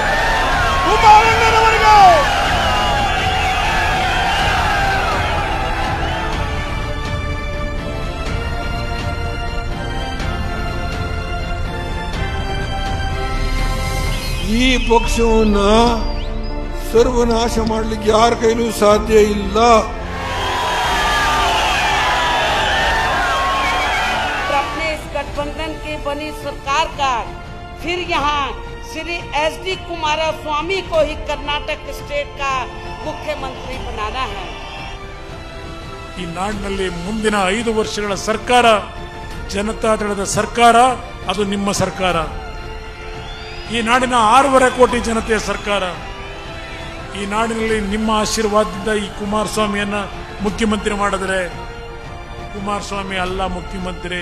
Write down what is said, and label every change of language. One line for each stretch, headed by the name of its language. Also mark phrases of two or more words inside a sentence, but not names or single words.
Kannada: ಈ ಪಕ್ಷವನ್ನ ಸರ್ವನಾಶ ಮಾಡಲಿಕ್ಕೆ ಯಾರ ಕೈಲೂ ಸಾಧ್ಯ ಇಲ್ಲ.
Hindi: अपने इस गठबंधन की बनी सरकार का फिर यहाँ श्री SD कुमारस्वामी को ही कर्नाटक स्टेट का मुख्यमंत्री बनाना है.
Kannada: ಈ ನಾಡಿನಲ್ಲಿ ಮುಂದಿನ 5 ವರ್ಷಗಳ ಸರ್ಕಾರ ಜನತಾದಳದ ಸರ್ಕಾರ, ಅದು ನಿಮ್ಮ ಸರ್ಕಾರ. ಈ ನಾಡಿನ 6.5 ಕೋಟಿ ಜನತೆಯ ಸರ್ಕಾರ. ಈ ನಾಡಿನಲ್ಲಿ ನಿಮ್ಮ ಆಶೀರ್ವಾದದಿಂದ ಈ ಕುಮಾರಸ್ವಾಮಿಯನ್ನ ಮುಖ್ಯಮಂತ್ರಿ ಮಾಡಿದ್ರೆ ಕುಮಾರಸ್ವಾಮಿ ಅಲ್ಲ ಮುಖ್ಯಮಂತ್ರಿ.